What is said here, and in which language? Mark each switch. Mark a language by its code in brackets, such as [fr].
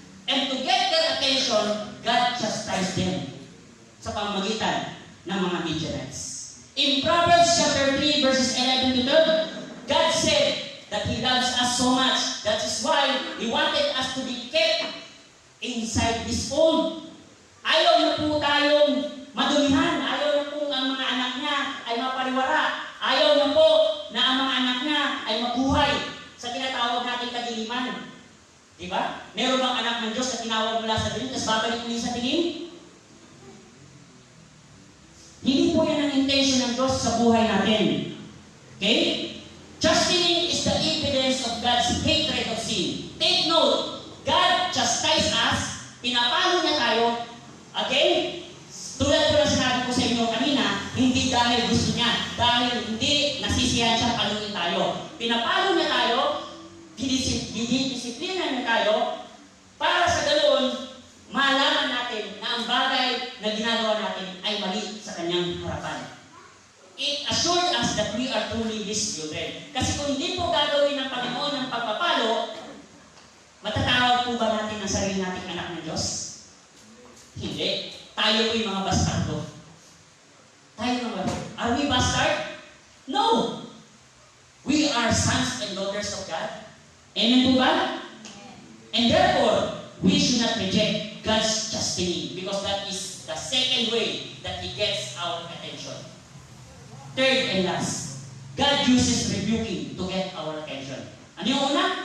[en] And to get their attention, God chastised them [tl] sa pamamagitan ng mga [en] Midianites. In Proverbs chapter 3 verses 11 to 12, God said that He loves us so much. That is why He wanted us to be kept inside His fold. [tl] Ayaw na po tayong madumihan. Ayaw na po ang mga anak niya ay mapariwara. Ayaw na po na ang mga anak niya ay mabuhay sa tinatawag nating kadiliman. Diba? Meron bang anak ng Diyos na tinawag mula sa dilim, tapos babalik muli sa dilim? Hindi po yan ang intention ng Diyos sa buhay natin. [en] Okay? Chastening is the evidence of God's hatred of sin. Take note, God chastise us, [tl] pinapalo niya tayo, [en] okay? [tl] Tulad ko na sinabi ko sa inyo kanina, hindi dahil gusto niya, dahil hindi nasisiyahan siyang paluin tayo. Pinapalo niya tayo, didisiplina niya tayo, para sa ganoon, malaman natin na ang bagay na ginagawa natin ay mali sa kanyang harapan. [en] It assured us that we are truly His children. [tl] Kasi kung hindi po gagawin ng Panginoon ng pagpapalo, matatawag po ba natin ang sarili nating anak ng Diyos? Hindi. Tayo po yung mga bastardo. [en] Are we bastard? No! We are sons and daughters of God. [tl] Amen po ba? [en] And therefore, we should not reject God's chastening because that is the second way that He gets our attention. Third and last, God uses rebuking to get our attention. [tl] Ano yung una?